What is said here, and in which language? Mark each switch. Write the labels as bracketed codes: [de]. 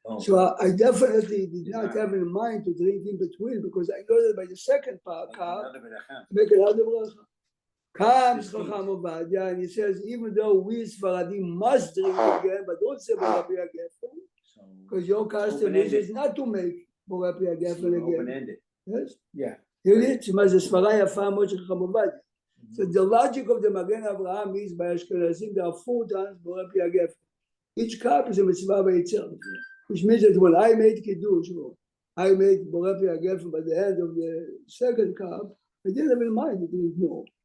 [en] So I definitely did not have in mind to drink in between because I know that by the second cup, make another bracha. Comes Chacham Ovadia and he says, even though we Sfaradim must drink again, but don't say Borei Pri HaGefen, because your custom is not to make Borei Pri HaGefen again. Open-ended. Yes? Yeah. Here it is, [he] זה סברה יפה מאוד של חכם עובדיה. [en] So the logic of the Magen Avraham is by Ashkenazim, there are 4 times Borei Pri HaGefen. Each cup is a mitzvah by itself, which means that when I made Kiddush, or I made Borei Pri HaGefen by the end of the second cup, I didn't even mind to drink more.